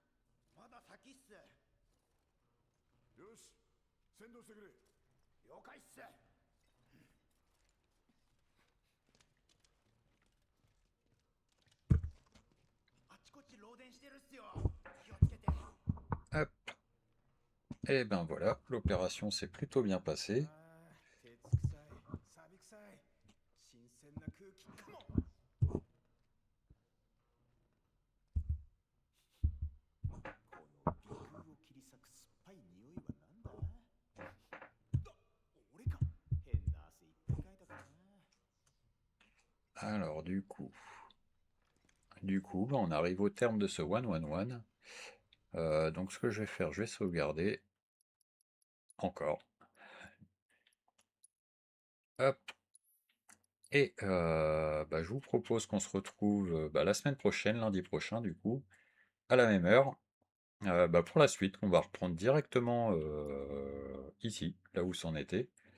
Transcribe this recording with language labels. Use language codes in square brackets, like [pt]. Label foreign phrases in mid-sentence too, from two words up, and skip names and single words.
[ja] まだ先っす。よし、先導してくれ。了解っす。あっちこっち漏電してるっすよ。気をつけて。 [fr] Hop. Et ben voilà, l'opération s'est plutôt bien passée. [ja] 鉄臭い、錆び臭い、新鮮な空気かも。この鼻腔を切り裂く酸っぱい匂いはなんだ？俺か。変な汗いっぱいかいたかな。 [fr] Alors du coup, bah, on arrive au terme de ce 1-1-1. Donc ce que je vais faire, je vais sauvegarder. Encore. Hop. Et bah, je vous propose qu'on se retrouve la semaine prochaine, lundi prochain du coup, à la même heure, bah, pour la suite, qu'on va reprendre directement ici, là où c'en était.